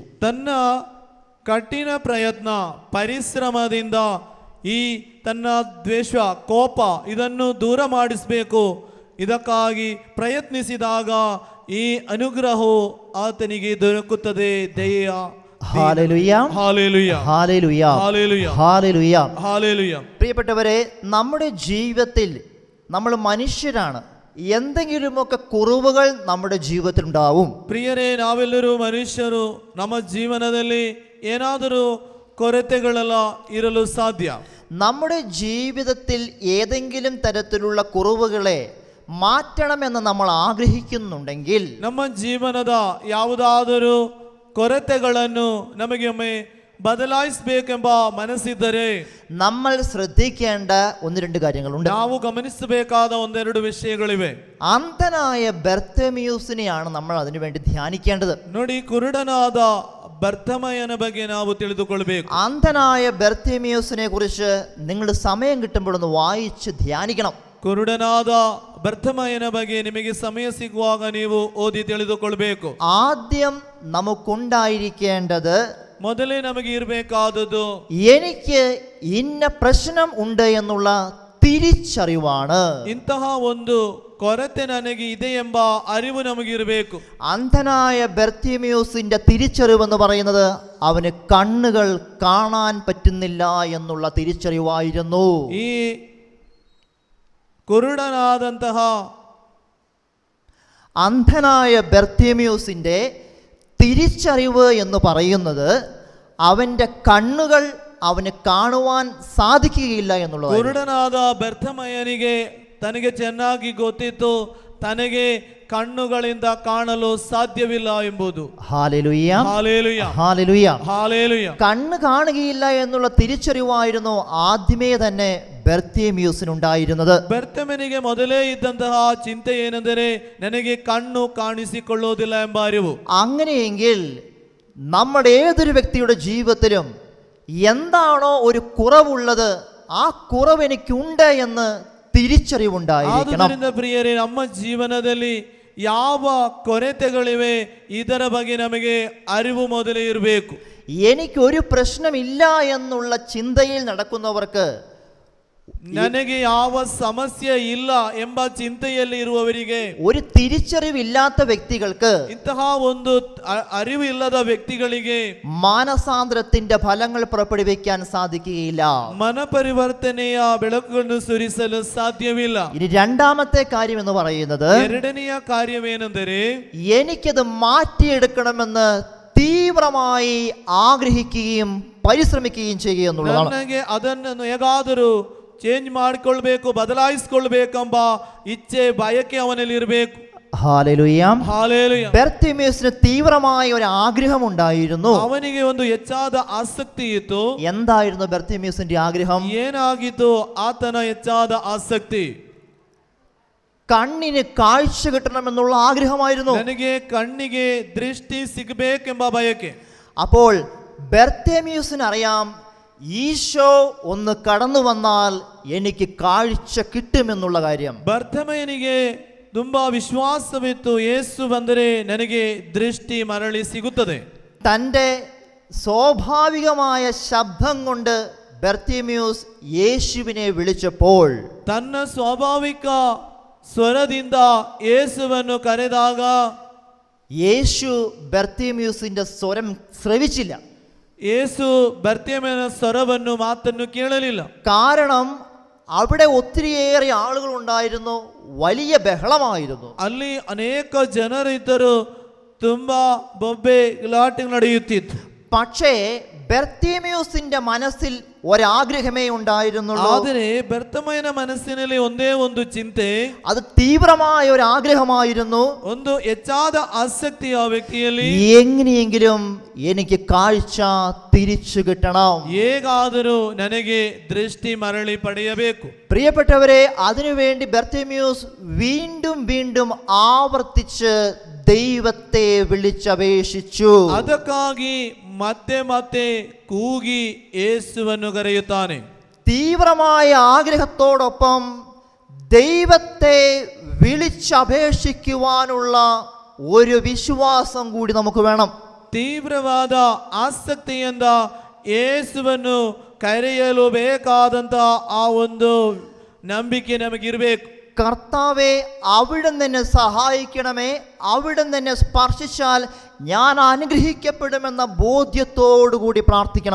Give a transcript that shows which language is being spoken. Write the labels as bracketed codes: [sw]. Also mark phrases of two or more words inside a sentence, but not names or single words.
[kn] ತನ್ನ ಕಠಿಣ ಪ್ರಯತ್ನ ಪರಿಶ್ರಮದಿಂದ ಈ ತನ್ನ ದ್ವೇಷ, ಕೋಪ ಇದನ್ನು ದೂರ ಮಾಡಿಸಬೇಕು. ಇದಕ್ಕಾಗಿ ಪ್ರಯತ್ನಿಸಿದಾಗ ಈ ಅನುಗ್ರಹವು ಆತನಿಗೆ ದೊರಕುತ್ತದೆ. ದಯೆಯ. [ml] ഹല്ലേലൂയ, ഹല്ലേലൂയ, ഹല്ലേലൂയ, ഹല്ലേലൂയ, ഹല്ലേലൂയ. ഹല്ലേലൂയ. പ്രിയപ്പെട്ടവരെ, നമ്മുടെ ജീവിതത്തിൽ നമ്മൾ മനുഷ്യരാണ്, എന്തെങ്കിലുമൊക്കെ കുറവുകൾ നമ്മുടെ ജീവിതത്തിൽ ഉണ്ടാവും. [kn] ಪ್ರಿಯರೇ, ನಾವೆಲ್ಲರೂ ಮನುಷ್ಯರು. ನಮ್ಮ ಜೀವನದಲ್ಲಿ ಏನಾದರೂ ಕೊರತೆಗಳೆಲ್ಲ ಇರಲು ಸಾಧ್ಯ. [ml] നമ്മുടെ ജീവിതത്തിൽ ഏതെങ്കിലും തരത്തിലുള്ള കുറവുകളെ മാറ്റണമെന്ന് നമ്മൾ ആഗ്രഹിക്കുന്നുണ്ടെങ്കിൽ, [kn] ನಮ್ಮ ಜೀವನದ ಯಾವುದಾದರೂ ಕೊರತೆಗಳನ್ನು ನಮಗೆ ಒಮ್ಮೆ ಬದಲಾಯಿಸಬೇಕೆಂಬ ಮನಸ್ಸಿದ್ದರೆ [ml] നമ്മൾ ശ്രദ്ധിക്കേണ്ട ഒന്ന് രണ്ട് കാര്യങ്ങളുണ്ട്. [kn] ನಾವು ಗಮನಿಸಬೇಕಾದ ಒಂದೆರಡು ವಿಷಯಗಳಿವೆ. [ml] അന്ധനായ ബർത്തമിയൂസിനെയാണ് നമ്മൾ അതിനുവേണ്ടി ധ്യാനിക്കേണ്ടത്. [kn] ನೋಡಿ, ಕುರುಡನಾದ ബർത്തമയನ ಬಗ್ಗೆ ನಾವು ತಿಳಿದುಕೊಳ್ಳಬೇಕು. [ml] അന്ധനായ ബർത്തമിയൂസിനെ കുറിച്ച് നിങ്ങൾ സമയം കിട്ടുമ്പോൾ ഒന്ന് വായിച്ച് ധ്യാനിക്കണം. [kn] ಕುರುಡನಾದ ബർത്തമയನ ಬಗ್ಗೆ ನಿಮಗೆ ಸಮಯ ಸಿಗುವಾಗ ನೀವು ಓದಿ ತಿಳಿದುಕೊಳ್ಳಬೇಕು. [ml] ആദ്യം നമുക്കുണ്ടായിരിക്കേണ്ടത്, [kn] ಮೊದಲೇ ನಮಗೆ ಇರಬೇಕಾದದ್ದು, [ml] എനിക്ക് ഇന്ന പ്രശ്നം ഉണ്ട് എന്നുള്ള തിരിച്ചറിവാണ്. [kn] ಇಂತಹ ಒಂದು ಕೊರತೆ ನನಗೆ ಇದೆ ಎಂಬ ಅರಿವು ನಮಗಿರಬೇಕು. [ml] അന്ധനായ ബർത്തിമേയുസിന്റെ തിരിച്ചറിവെന്ന് പറയുന്നത് അവന് കണ്ണുകൾ കാണാൻ പറ്റുന്നില്ല എന്നുള്ള തിരിച്ചറിവായിരുന്നു. [kn] ಈ കുരുടനാದಂತಹ [ml] അന്ധനായ ബർത്തിമേയുസിന്റെ തിരിച്ചറിവ് എന്ന് പറയുന്നത് അവൻ്റെ കണ്ണുകൾ അവന് കാണുവാൻ സാധിക്കുകയില്ല എന്നുള്ളത്. [kn] ಕುರುಡನಾದ ಬರ್ತಮಯನಿಗೆ ತನಗೆ ಚೆನ್ನಾಗಿ ಗೊತ್ತಿತ್ತು, ತನಗೆ ಕಣ್ಣುಗಳಿಂದ ಕಾಣಲು ಸಾಧ್ಯವಿಲ್ಲ ಎಂಬುದು. [ml] ഹല്ലേലൂയ, ഹല്ലേലൂയ, ഹല്ലേലൂയ. ഹല്ലേലൂയ. കണ്ണ് കാണുകയില്ല എന്നുള്ള തിരിച്ചറിവായിരുന്നു ആദ്യമേ തന്നെ ബർത്തിമേയുസിനുണ്ടായിരുന്നത്. [kn] ಬರ್ತಮನಿಗೆ ಮೊದಲೇ ಇದ್ದಂತಹ ಚಿಂತೆ ಏನೆಂದರೆ, ನನಗೆ ಕಣ್ಣು ಕಾಣಿಸಿಕೊಳ್ಳುವುದಿಲ್ಲ ಎಂಬ ಅರಿವು. [ml] അങ്ങനെയെങ്കിൽ നമ്മുടെ ഏതൊരു വ്യക്തിയുടെ ജീവിതത്തിലും എന്താണോ ഒരു കുറവുള്ളത് ആ കുറവ് എനിക്കുണ്ട് എന്ന് തിരിച്ചറിവുണ്ടായിരിക്കണം. [kn] ಆದುದರಿಂದ ಪ್ರಿಯರೇ, ನಮ್ಮ ಜೀವನದಲ್ಲಿ ಯಾವ ಕೊರತೆಗಳಿವೆ ಇದರ ಬಗ್ಗೆ ನಮಗೆ ಅರಿವು ಮೊದಲೇ ಇರಬೇಕು. [ml] എനിക്കൊരു പ്രശ്നമില്ല എന്നുള്ള ചിന്തയിൽ നടക്കുന്നവർക്ക്, [kn] ನನಗೆ ಯಾವ ಸಮಸ್ಯೆ ಇಲ್ಲ ಎಂಬ ಚಿಂತೆಯಲ್ಲಿ ಇರುವವರಿಗೆ, [ml] ഒരു തിരിച്ചറിവില്ലാത്ത വ്യക്തികൾക്ക്, [kn] ಇಂತಹ ಒಂದು ಅರಿವು ಇಲ್ಲದ ವ್ಯಕ್ತಿಗಳಿಗೆ [ml] മാനസാന്തരത്തിന്റെ ഫലങ്ങൾ പുറപ്പെടുവിക്കാൻ സാധിക്കുകയില്ല. [kn] ಮನಪರಿವರ್ತನೆಯ ಬೆಳಕನ್ನು ಸುರಿಸಲು ಸಾಧ್ಯವಿಲ್ಲ. [ml] ഇനി രണ്ടാമത്തെ കാര്യം എന്ന് പറയുന്നത്, [kn] ಎರಡನೆಯ ಕಾರ್ಯವೇನೆಂದರೆ [ml] എനിക്കത് മാറ്റിയെടുക്കണമെന്ന് തീവ്രമായി ആഗ്രഹിക്കുകയും പരിശ്രമിക്കുകയും ചെയ്യുക എന്നുള്ളതാണ്. [kn] ನನಗೆ ಅದನ್ನು ಹೇಗಾದರೂ ಚೇಂಜ್ ಮಾಡಿಕೊಳ್ಬೇಕು, ಬದಲಾಯಿಸಿಕೊಳ್ಬೇಕೆಂಬ ಇಚ್ಛೆ ಬಯಕೆ ಅವನಲ್ಲಿ ಇರಬೇಕು. [ml] ഹല്ലേലൂയ. [kn] ಹಾಲೆಲೂಯ. [ml] ബർത്തിമേസിന് തീവ്രമായ ഒരു ആഗ്രഹം ഉണ്ടായിരുന്നു. [kn] ಅವನಿಗೆ ಒಂದು ಹೆಚ್ಚಾದ ಆಸಕ್ತಿ ಇತ್ತು. [ml] എന്തായിരുന്നു ബർത്തിമേസിന്റെ ആഗ്രഹം? [kn] ಏನಾಗಿತ್ತು ಆತನ ಹೆಚ್ಚಾದ ಆಸಕ್ತಿ? [ml] കണ്ണിന് കാഴ്ച കിട്ടണമെന്നുള്ള ആഗ്രഹമായിരുന്നു. [kn] ನನಗೆ ಕಣ್ಣಿಗೆ ದೃಷ್ಟಿ ಸಿಗಬೇಕೆಂಬ ಬಯಕೆ. [ml] അപ്പോൾ ബർത്തിമേസിന് അറിയാം, ഈശോ ഒന്ന് കടന്നു വന്നാൽ എനിക്ക് കാഴ്ച കിട്ടുമെന്നുള്ള കാര്യം. [kn] ಭರ್ತಮಯನಿಗೆ ತುಂಬಾ ವಿಶ್ವಾಸವಿತ್ತು, ಯೇಸು ಬಂದರೆ ನನಗೆ ದೃಷ್ಟಿ ಮರಳಿ ಸಿಗುತ್ತದೆ. [ml] തൻ്റെ സ്വാഭാവികമായ ശബ്ദം കൊണ്ട് ബർത്തിമേസ് യേശുവിനെ വിളിച്ചപ്പോൾ, [kn] ತನ್ನ ಸ್ವಾಭಾವಿಕ ಸ್ವರದಿಂದ ಯೇಸುವನ್ನು ಕರೆದಾಗ [ml] യേശു ബർത്തിമേസിന്റെ സ്വരം ശ്രവിച്ചില്ല. [kn] ಯೇಸು ಭರ್ತಿಮಯನ ಸ್ವರವನ್ನು ಮಾತನ್ನು ಕೇಳಲಿಲ್ಲ. [ml] കാരണം അവിടെ ഒത്തിരിയേറെ ആളുകൾ ഉണ്ടായിരുന്നു, വലിയ ബഹളമായിരുന്നു. [kn] ಅಲ್ಲಿ ಅನೇಕ ಜನರಿದ್ದರು, ತುಂಬಾ ಬೊಬ್ಬೆ ಗಲಾಟೆ ನಡೆಯುತ್ತಿತ್ತು. [ml] പക്ഷേ ബർത്തിമേസിന്റെ മനസ്സിൽ ഒരാഗ്രഹമേ ഉണ്ടായിരുന്നുള്ളൂ. [kn] ಆದರೆ ಭರ್ತಮಯನ ಮನಸ್ಸಿನಲ್ಲಿ ಒಂದೇ ಒಂದು ಚಿಂತೆ, [ml] അത് തീവ്രമായ ഒരു ആഗ്രഹമായിരുന്നു. [kn] ಒಂದು ಹೆಚ್ಚಾದ ಆಸಕ್ತಿ ಆ ವ್ಯಕ್ತಿಯಲ್ಲಿ, [ml] എങ്ങനെയെങ്കിലും എനിക്ക് കാഴ്ച തിരിച്ചു കിട്ടണം. [kn] ಹೇಗಾದರೂ ನನಗೆ ದೃಷ್ಟಿ ಮರಳಿ ಪಡೆಯಬೇಕು. [ml] പ്രിയപ്പെട്ടവരെ, അതിനുവേണ്ടി ബർത്തിമേസ് വീണ്ടും വീണ്ടും ആവർത്തിച്ച് ദൈവത്തെ വിളിച്ചപേക്ഷിച്ചു. [kn] ಅದಕ್ಕಾಗಿ ಮತ್ತೆ ಮತ್ತೆ ಕೂಗಿ ಯೇಸುವನ್ನು ಕರೆಯುತ್ತಾನೆ. [ml] തീവ്രമായ ആഗ്രഹത്തോടൊപ്പം ദൈവത്തെ വിളിച്ചപേക്ഷിക്കുവാനുള്ള ഒരു വിശ്വാസം കൂടി നമുക്ക് വേണം. [kn] ತೀವ್ರವಾದ ಆಸಕ್ತಿಯಿಂದ ಯೇಸುವನ್ನು ಕರೆಯಲು ಬೇಕಾದಂತ ಆ ಒಂದು ನಂಬಿಕೆ ನಮಗಿರಬೇಕು. [ml] കർത്താവെ, അവിടുന്ന് എന്നെ സഹായിക്കണമേ, അവിടുന്ന് എന്നെ സ്പർശിച്ചാൽ ഞാൻ അനുഗ്രഹിക്കപ്പെടുമെന്ന ബോധ്യത്തോടുകൂടി പ്രാർത്ഥിക്കണം.